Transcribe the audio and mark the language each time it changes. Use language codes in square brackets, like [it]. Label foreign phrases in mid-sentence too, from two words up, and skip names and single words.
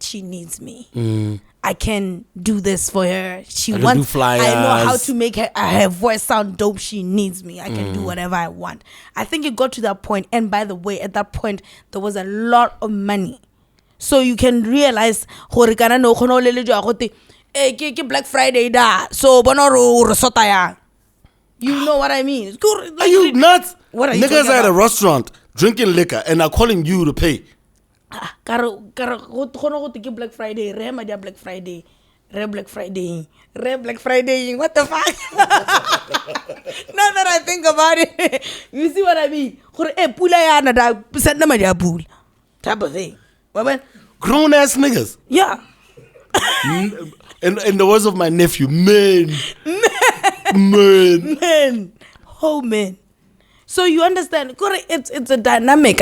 [en] She needs me. I can do this for her. She wants. I know how to make her voice sound dope. She needs me. I can do whatever I want. I think it got to that point. And by the way, at that point, there was a lot of money so you can realize [tn] gore kana no khona o lelejwa go te ke Black Friday da so bona re sota yang. [en] You know what I mean? Are you nuts? What are you Niggas talking at a about? restaurant drinking liquor and are calling you to pay. [tn] Karo khona go te ke Black Friday, re ma dia Black Friday. [en] Re Black Friday. What the fuck? Now that I think about it, you see what I mean? [tn] Gore pula yana da send ma dia pula. [en] Type of thing. Grown ass niggas. Yeah. In the words of my nephew, man. Oh man. So you understand, it's a dynamic.